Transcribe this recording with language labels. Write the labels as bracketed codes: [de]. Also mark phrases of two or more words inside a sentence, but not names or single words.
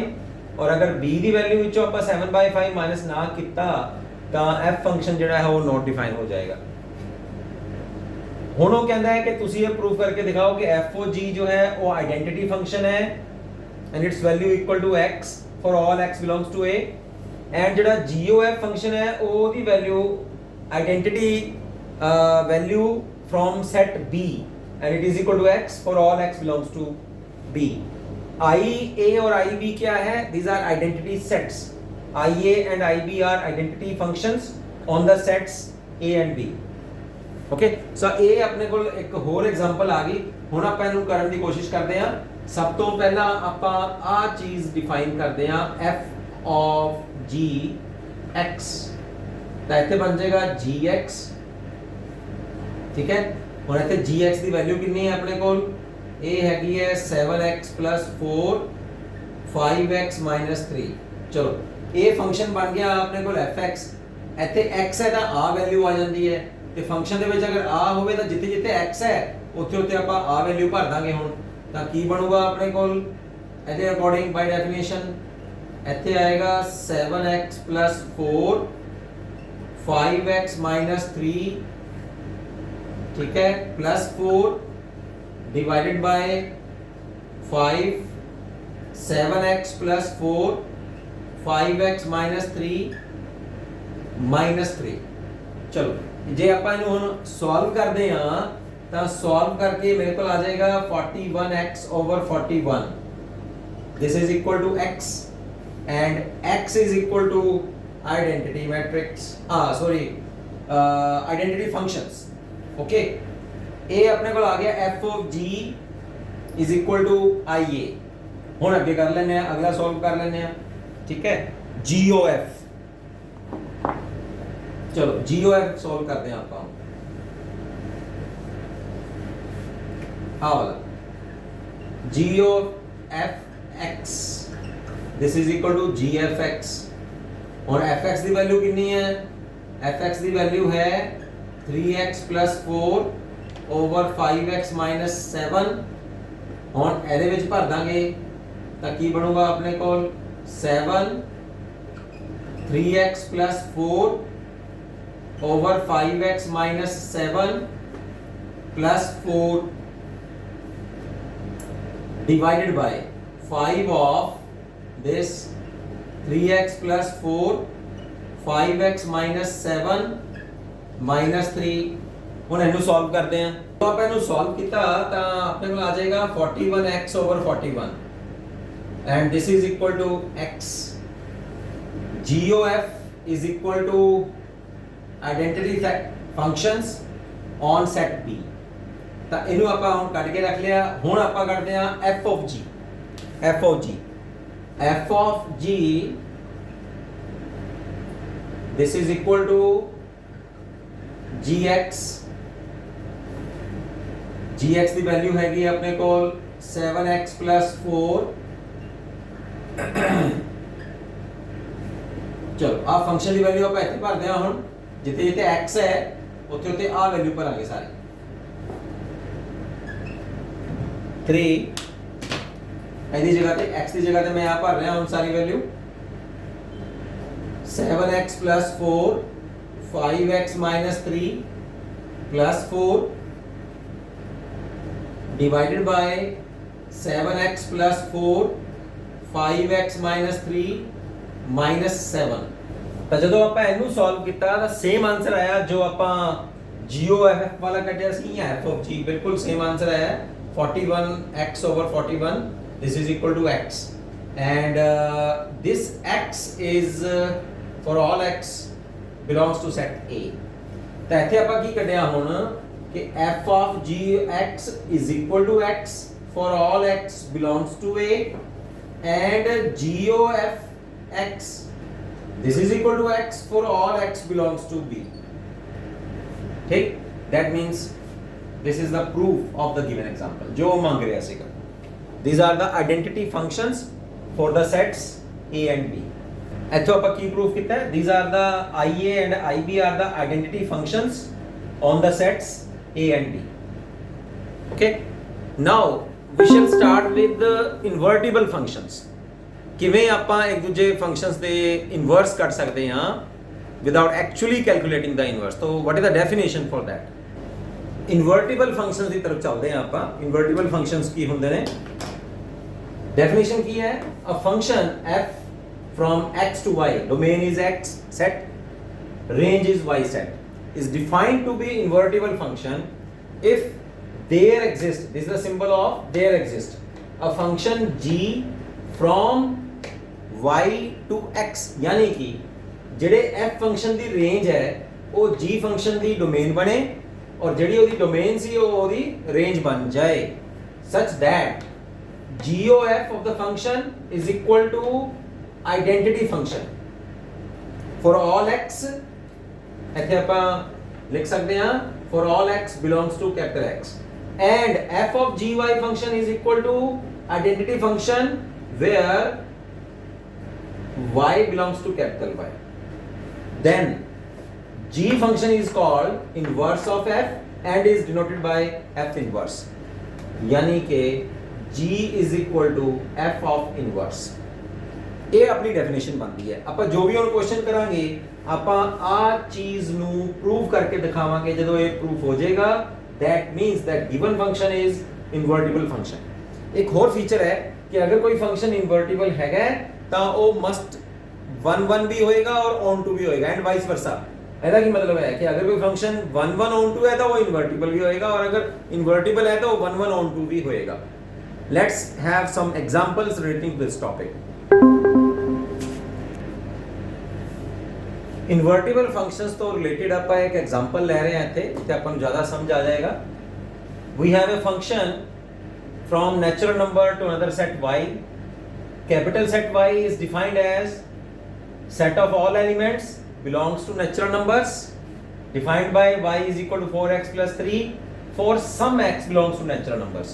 [pa] ਔਰ ਅਗਰ b ਦੀ ਵੈਲਿਊ ਵਿੱਚੋਂ ਆਪਾਂ 7/5 ਮਾਈਨਸ ਨਾ ਕੀਤਾ ਤਾਂ f ਫੰਕਸ਼ਨ ਜਿਹੜਾ ਹੈ ਉਹ [en] not define [pa] ਹੋ ਜਾਏਗਾ। ਹੁਣ ਉਹ ਕਹਿੰਦਾ ਹੈ ਕਿ ਤੁਸੀਂ ਇਹ ਪ੍ਰੂਫ ਕਰਕੇ ਦਿਖਾਓ ਕਿ [en] f of g [pa] ਜੋ ਹੈ ਉਹ [en] identity function [pa] ਹੈ [en] and its value equal to x for all x belongs to a. [pa] ਐਂਡ ਜਿਹੜਾ gof ਫੰਕਸ਼ਨ ਹੈ ਉਹਦੀ ਵੈਲਿਊ [en] identity value from set b and it is equal to x for all x belongs to b। [hi] I a और I b क्या है? [en] These are identity sets। I a and I b are identity functions on the sets a and b। Okay, so [pa] a ਅਪਣੇ ਕੋਲ ਇੱਕ ਹੋਰ ਐਗਜ਼ਾਮਪਲ ਆ ਗਈ। ਹੁਣ ਆਪਾਂ ਇਹਨੂੰ ਕਰਨ ਦੀ ਕੋਸ਼ਿਸ਼ ਕਰਦੇ ਹਾਂ। ਸਭ ਤੋਂ ਪਹਿਲਾਂ ਆਪਾਂ ਆ ਚੀਜ਼ ਡਿਫਾਈਨ ਕਰਦੇ ਹਾਂ [en] f of g x, [pa] ਤਾਂ ਇੱਥੇ ਬਣ ਜਾਏਗਾ gx, ਠੀਕ ਹੈ। ਹੁਣ ਇੱਥੇ gx ਦੀ ਵੈਲਿਊ ਕਿੰਨੀ ਹੈ ਆਪਣੇ ਕੋਲ? ਇਹ ਹੈਗੀ ਹੈ [en] 7x plus 4 5x minus 3। [pa] ਚਲੋ ਇਹ ਫੰਕਸ਼ਨ ਬਣ ਗਿਆ ਆਪਣੇ ਕੋਲ fx। ਇੱਥੇ x ਹੈ ਤਾਂ ਆ ਵੈਲਿਊ ਆ ਜਾਂਦੀ ਹੈ ਤੇ ਫੰਕਸ਼ਨ ਦੇ ਵਿੱਚ ਅਗਰ ਆ ਹੋਵੇ ਤਾਂ ਜਿੱਥੇ ਜਿੱਥੇ x ਹੈ ਉੱਥੇ ਉੱਥੇ ਆਪਾਂ ਆ ਵੈਲਿਊ ਭਰ ਦਾਂਗੇ। ਹੁਣ ਤਾਂ ਕੀ ਬਣੂਗਾ ਆਪਣੇ ਕੋਲ ਇਹਦੇ [en] according by definition? [pa] ਇੱਥੇ ਆਏਗਾ [en] 7x plus 4 5x minus 3, [hi] ठीक है, [en] plus 4 divided by 5 7x plus 4 5x minus 3 minus 3। [pa] ਚਲੋ ਜੇ ਆਪਾਂ ਇਹਨੂੰ ਹੁਣ ਸੋਲਵ ਕਰਦੇ ਹਾਂ ਤਾਂ ਸੋਲਵ ਕਰਕੇ ਮੇਰੇ ਕੋਲ ਆ ਜਾਏਗਾ 41x over 41। [en] this is equal to x and x is equal to identity matrix, identity functions। ओके, [hi] ए अपने को आ गया [en] f of g is equal to ia। [pa] ਹੁਣ ਅੱਗੇ ਕਰ ਲੈਣੇ ਆ, ਅਗਲਾ ਸੋਲਵ ਕਰ ਲੈਣੇ ਆ, ਠੀਕ ਹੈ। gof, ਚਲੋ gof ਸੋਲਵ ਕਰਦੇ ਆ ਆਪਾਂ। ਆ ਵਾਲਾ [en] gof x this is equal to gfx। [pa] ਹੁਣ fx ਦੀ ਵੈਲਿਊ ਕਿੰਨੀ ਹੈ? fx ਦੀ ਵੈਲਿਊ ਹੈ [en] 3x plus 4 over 5x minus 7। [pa] ਹੁਣ ਇਹਦੇ ਵਿੱਚ ਭਰ ਦਾਂਗੇ ਤਾਂ ਕੀ ਬਣੂਗਾ ਆਪਣੇ ਕੋਲ [en] 7 3x plus 4 over 5x minus 7 plus 4 divided by 5 of this 3x plus 4 5x minus 7 minus 3। [pa] ਹੁਣ ਇਹਨੂੰ ਸੋਲਵ ਕਰਦੇ ਹਾਂ। तो ਆਪਾਂ ਇਹਨੂੰ ਸੋਲਵ ਕੀਤਾ ਤਾਂ ਆਪਣੇ ਕੋਲ ਆ ਜਾਏਗਾ [en] 41x over 41 and this is equal to x। gof is equal to identity functions on set b। [pa] ਤਾਂ ਇਹਨੂੰ ਆਪਾਂ ਹੁਣ ਕੱਢ ਕੇ ਰੱਖ ਲਿਆ। ਹੁਣ ਆਪਾਂ ਕੱਢਦੇ ਹਾਂ [en] f of g। f of g this is equal to gx। [pa] gx ਦੀ ਵੈਲਿਊ ਹੈਗੀ ਆਪਣੇ ਕੋਲ [en] 7x plus 4। [pa] ਚਲੋ ਆ ਫੰਕਸ਼ਨ ਦੀ ਵੈਲਿਊ ਆਪਾਂ ਇੱਥੇ ਭਰਦੇ ਹਾਂ। ਹੁਣ ਜਿੱਥੇ ਜਿੱਥੇ x ਹੈ ਉੱਥੇ ਉੱਥੇ ਆ ਵੈਲਿਊ ਭਰਾਂਗੇ ਸਾਰੇ। 3 ਇਹਦੀ ਜਗ੍ਹਾ ਤੇ x ਦੀ ਜਗ੍ਹਾ ਤੇ ਮੈਂ ਆ ਭਰ ਰਿਹਾ ਹੁਣ ਸਾਰੀ ਵੈਲਿਊ [en] 7x plus 4 5x minus 3 plus 4 divided by 7x plus 4 5x minus 3 minus 7 [pa] ਤਾਂ ਜਦੋਂ ਆਪਾਂ ਇਹਨੂੰ ਸੋਲਵ ਕੀਤਾ ਤਾਂ [en] same answer [pa] ਆਇਆ ਜੋ ਆਪਾਂ GOFF ਵਾਲਾ ਕੱਢਿਆ ਸੀ ਜਾਂ [en] f of g [pa] ਬਿਲਕੁਲ ਸੇਮ ਆਨਸਰ ਆਇਆ [en] 41x over 41 this is equal to x and this x is for all x belongs to set A [pa] ਤਾਂ ਇੱਥੇ ਆਪਾਂ ਕੀ ਕੱਢਿਆ ਹੁਣ [en] कि f of gx is equal to x for all x belongs to A and GOF x this is equal to x for all x belongs to B. ठीक, that means this is the proof of the given example [pa] ਜੋ ਮੰਗ ਰਿਹਾ ਸੀਗਾ. [en] These are the identity functions for the sets A and B. [pa] ਇੱਥੋਂ ਆਪਾਂ ਕੀ proof ਕੀਤਾ ਹੈ? [en] These are the IA and IB are the identity functions on the sets A and B. Okay. Now we shall start with the invertible functions. [pa] ਕਿਵੇਂ ਆਪਾਂ ਇੱਕ ਦੂਜੇ ਫੰਕਸ਼ਨਸ ਦੇ ਇਨਵਰਸ ਕੱਢ ਸਕਦੇ ਹਾਂ [en] without actually calculating the inverse. So what is the definition for that? Invertible functions [pa] ਦੀ ਤਰਫ ਚੱਲਦੇ ਹਾਂ ਆਪਾਂ. [en] Invertible functions [pa] ਕੀ ਹੁੰਦੇ ਨੇ? Definition ਕੀ ਹੈ? [en] A function f from x to y, domain is x set, range is y set, is defined to be invertible function if there exists, this is the symbol of there exists, a function g from y to x [hi] यानी कि [pa] ਜਿਹੜੇ f ਫੰਕਸ਼ਨ ਦੀ ਰੇਂਜ ਹੈ ਉਹ g ਫੰਕਸ਼ਨ ਦੀ ਡੋਮੇਨ ਬਣੇ ਔਰ ਜਿਹੜੀ ਉਹਦੀ ਡੋਮੇਨ ਸੀ ਉਹ ਉਹਦੀ ਰੇਂਜ ਬਣ ਜਾਏ [en] such that GOF of the function is equal to identity function for all x [pa] ਇੱਥੇ ਆਪਾਂ ਲਿਖ ਸਕਦੇ ਹਾਂ [en] for all x belongs to capital X and f of gy function is equal to identity function where y belongs to capital Y. Then g function is called inverse of f and is denoted by f inverse [hi] यानी कि [en] g is equal to f of inverse. [pa] ਇਹ ਆਪਣੀ ਡੈਫੀਨੇਸ਼ਨ ਬਣਦੀ ਹੈ ਆਪਾਂ ਜੋ ਵੀ ਹੁਣ ਕੁਐਸਚਨ ਕਰਾਂਗੇ ਆਪਾਂ ਆ ਚੀਜ਼ ਨੂੰ ਪ੍ਰੂਵ ਕਰਕੇ ਦਿਖਾਵਾਂਗੇ ਜਦੋਂ ਇਹ ਪ੍ਰੂਫ ਹੋ ਜਾਏਗਾ [en] that means that given function is invertible function. [pa] ਇੱਕ ਹੋਰ ਫੀਚਰ ਹੈ ਕਿ ਅਗਰ ਕੋਈ ਫੰਕਸ਼ਨ ਇਨਵਰਟੀਬਲ ਹੈਗਾ ਤਾਂ ਉਹ ਮਸਟ 1 1 ਵੀ ਹੋਏਗਾ ਔਰ [en] on to [pa] ਵੀ ਹੋਏਗਾ [en] and vice versa. [pa] ਇਹਦਾ ਕੀ ਮਤਲਬ ਹੈ ਕਿ ਅਗਰ ਕੋਈ ਫੰਕਸ਼ਨ 1 1 [en] on to [pa] ਹੈ ਤਾਂ ਉਹ ਇਨਵਰਟੀਬਲ ਵੀ ਹੋਏਗਾ ਔਰ ਅਗਰ ਇਨਵਰਟੀਬਲ ਹੈ ਤਾਂ ਉਹ 1 1 [en] on to [pa] ਵੀ ਹੋਏਗਾ. [en] Let's have some examples relating to this topic. [pa] ਇਨਵਰਟੀਬਲ ਫੰਕਸ਼ਨਸ ਤੋਂ ਰਿਲੇਟਡ ਆਪਾਂ ਇੱਕ ਐਗਜ਼ਾਮਪਲ ਲੈ ਰਹੇ ਹਾਂ ਇੱਥੇ ਤੇ ਆਪਾਂ ਨੂੰ ਜ਼ਿਆਦਾ ਸਮਝ ਆ ਜਾਏਗਾ. [en] We have a function from natural number to another set y. Capital set Y is defined as set of all elements belongs to natural numbers defined by y is equal to 4x plus 3 for some x belongs to natural numbers.